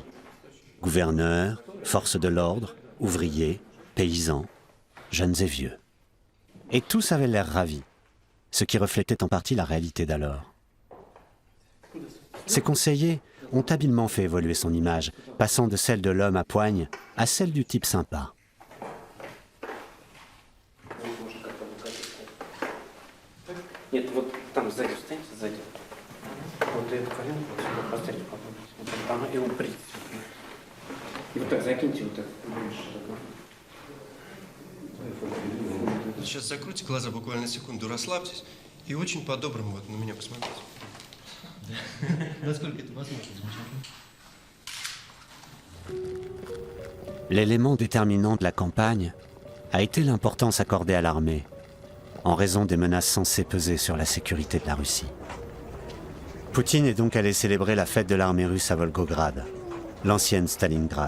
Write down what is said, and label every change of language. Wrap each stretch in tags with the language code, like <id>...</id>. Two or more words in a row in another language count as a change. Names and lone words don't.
<fr>Gouverneurs, forces de l'ordre, ouvriers, paysans, jeunes et vieux. Et tous avaient l'air ravis, ce qui reflétait en partie la réalité d'alors. Ses conseillers ont habilement fait évoluer son image, passant de celle de l'homme à poigne à celle du type sympa.</fr> <ru>Нет, вот там сзади встаньте, сзади. Вот эту коленку вот сюда поставьте, попробуйте. Вот там и уприте. И вот так закиньте вот так. Сейчас закройте глаза буквально на секунду, расслабьтесь и очень по-доброму вот на меня посмотрите. Насколько это возможно,</ru> <fr>L'élément déterminant de la campagne a été l'importance accordée à l'armée, en raison des menaces censées peser sur la sécurité de la Russie. Poutine est donc allé célébrer la fête de l'armée russe à Volgograd, l'ancienne Stalingrad.</fr>